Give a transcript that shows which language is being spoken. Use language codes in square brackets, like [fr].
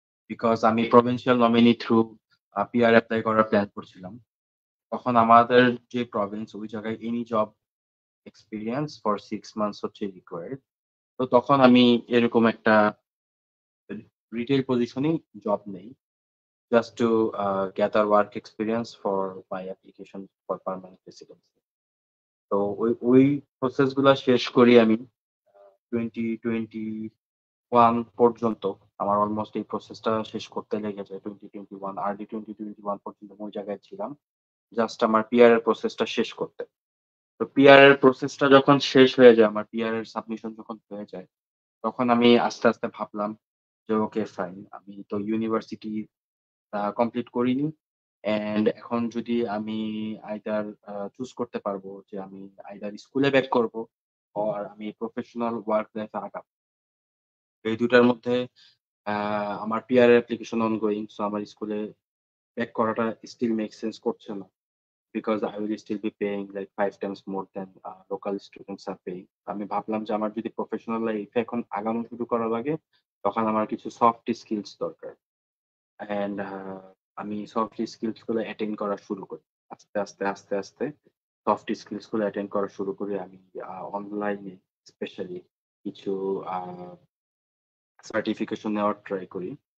[bn] Because আমি provincial nominee through PR apply করার plan করছিলাম। তখন আমাদের যে প্রভিন্স ওই জায়গায় any job experience for 6 months হচ্ছে রিকোয়ার্ড। তো তখন আমি এরকম একটা রিটেল পজিশনেই জব নেই। [en] Just to gather work experience for my application for permanent residency. [bn] তো ওই প্রসেস গুলা শেষ করি আমি 2021 পর্যন্ত। আমার অলমোস্ট এই প্রসেসটা শেষ করতে লেগেছে 2021 আর্লি 2021 পর্যন্ত আমি ওই জায়গায় ছিলাম। জাস্ট আমার পিআর এর প্রসেসটা শেষ করতে। তো পিআর এর প্রসেসটা যখন শেষ হয়ে যায়, আমার পিআর এর সাবমিশন যখন হয়ে যায়, তখন আমি আস্তে, আস্তে ভাবলাম যে ওকে ফাইন। আমি তো ইউনিভার্সিটি কমপ্লিট করিনি। অ্যান্ড এখন যদি আমি আইদার চুজ করতে পারবো যে আমি আইদার স্কুলে ব্যাক করবো অর আমি প্রফেশনাল ওয়ার্ক লাইফ এ আগাবো। এই ২ টার মধ্যে আ আমার পিআর অ্যাপ্লিকেশন অনগোয়িং। সো আমার স্কুলে ব্যাক করাটা স্টিল মেক সেন্স করছে না। [en] Because I will still be paying like 5 times more than local students are paying. [bn] আমি ভাবলাম যে আমার যদি প্রফেশনাল লাইফ এ এখন আগানো শুরু করা লাগে, তখন আমার কিছু সফট স্কিলস দরকার। অ্যান্ড আমি সফট স্কিলস গুলো অ্যাটেন্ড করা শুরু করি। আস্তে, আস্তে সফট স্কিলস গুলো অ্যাটেন্ড করা শুরু করি। আমি অনলাইনে স্পেশালি কিছু আ সার্টিফিকেশন নেওয়ার ট্রাই করি।